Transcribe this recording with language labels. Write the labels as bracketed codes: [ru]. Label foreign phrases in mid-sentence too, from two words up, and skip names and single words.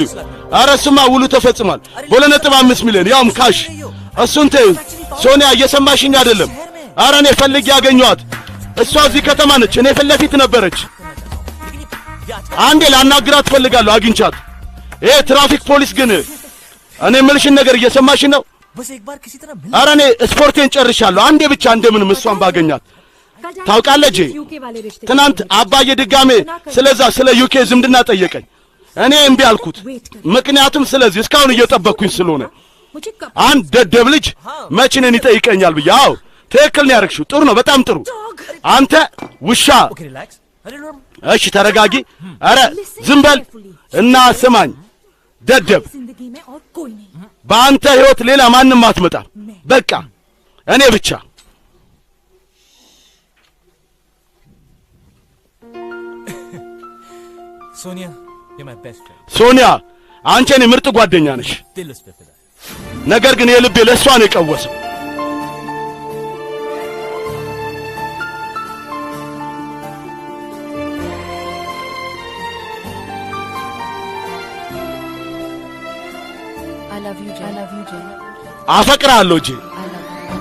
[am] አረ እሱማ ውሉ ተፈጽሟል። በ2.5 ሚሊዮን ያውም ካሽ። እሱን ተይው ሶኒያ እየሰማሽኝ አይደለም ኧረ እኔ ፈልጌ ያገኘኋት እሷ እዚህ ከተማ ነች እኔ ፊት ለፊት ነበረች አንዴ ላናግራት ፈልጋለሁ አግኝቻት [en] traffic police [am] ግን እኔ የምልሽን ነገር እየሰማሽኝ ነው [hi] बस एक बार किसी तरह [am] ኧረ እኔ ስፖርቴን ጨርሻለሁ አንዴ ብቻ እንደምንም እሷን ባገኛት ታውቃለች ትናንት አባዬ ድጋሜ ስለዛ ስለ ዩኬ ዝምድና ጠየቀኝ እኔ እምቢ አልኩት ምክንያቱም ስለዚህ እስካሁን እየጠበቅኩኝ ስለሆነ አንድ ደደብ ልጅ መቼ እኔን ይጠይቀኛል ብዬ አዎ ትክክል ነው ያደረግሽው ጥሩ ነው በጣም ጥሩ አንተ ውሻ [en] OK relax अरे [am] እሺ ተረጋጊ ኧረ ዝም በል እና ስማኝ ደደብ [hi] जिंदगी में और कोई नहीं [am] በአንተ ህይወት ሌላ ማንም አትመጣ በቃ እኔ ብቻ [hi] सोनिया ये [en] my best friend [am] ሶኒያ አንቺ እኔ ምርጥ ጓደኛ ነሽ [hi] दिल उस पे फिदा [am] ነገር ግን የልቤ ለእሷ ነው የቀወሰው [en] I love you, Jay. I love you, Jay. [am] አፈቅራለሁ ጄ [en] I love you.